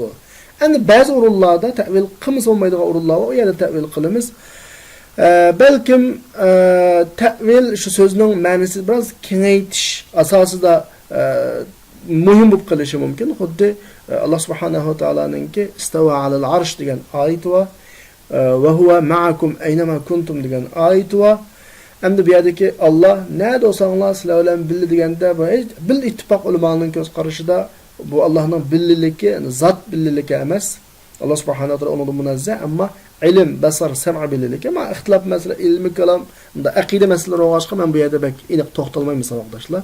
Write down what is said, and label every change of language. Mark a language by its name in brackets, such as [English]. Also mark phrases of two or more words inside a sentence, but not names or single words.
[Uzbek] Endi ba'zi o'rinlarda ta'vil qilmasa olmaydigan o'rinlar bor, o yerda ta'vil qilamiz. Balkim ta'vil shu so'zning ma'nosini biroz kengaytirish asosida muhim bo'lib qolishi mumkin. Xuddi Alloh subhanahu va taoloninki [Arabic] استوى على العرش [Uzbek] degan oyat [Arabic] وهو معكم أينما كنتم [Uzbek] degan oyat va endi bu yerdagi Alloh nada bo'lsanglar sizlar bilan birga deganda [Arabic] بالاتفاق [Uzbek] ulamoning ko'z qarashida bu Allohning birligi, zot birligi emas. Alloh [Arabic] سبحانه وتعالى [Uzbek] undan munazzah, ammo ilm, basar, sam'a birligi. Ama ixtilof masala ilmi kalam, unda aqida masalalari o'g'ashqa men bu yerda bak aniq to'xtalmayman saboqdoshlar.